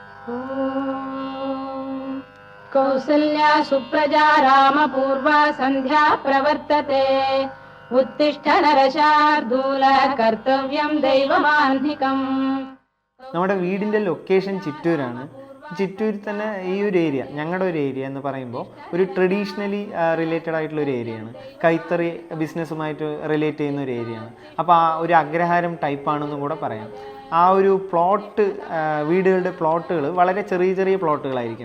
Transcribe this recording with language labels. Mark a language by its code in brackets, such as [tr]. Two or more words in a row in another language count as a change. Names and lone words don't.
[sa] कौसल्या सुप्रजा रामपूर्वा सन्ध्या प्रवर्तते उत्तिष्ठ नरशार्दूल कर्तव्यं दैवमान्धिकम्. [ml] നമ്മുടെ വീടിൻ്റെ ലൊക്കേഷൻ ചിറ്റൂരാണ്. ചിറ്റൂരിൽ തന്നെ ഈ ഒരു ഏരിയ, ഞങ്ങളുടെ ഒരു ഏരിയ എന്ന് പറയുമ്പോൾ ഒരു [en] traditionally related [ml] ആയിട്ടുള്ള ഒരു ഏരിയയാണ്. കൈത്തറി ബിസിനസ്സുമായിട്ട് റിലേറ്റ് ചെയ്യുന്ന ഒരു ഏരിയയാണ്. അപ്പോൾ ആ ഒരു അഗ്രഹാരം ടൈപ്പാണെന്നും കൂടെ പറയാം. ആ ഒരു പ്ലോട്ട്, വീടുകളുടെ പ്ലോട്ടുകൾ വളരെ ചെറിയ ചെറിയ പ്ലോട്ടുകളായിരിക്കും.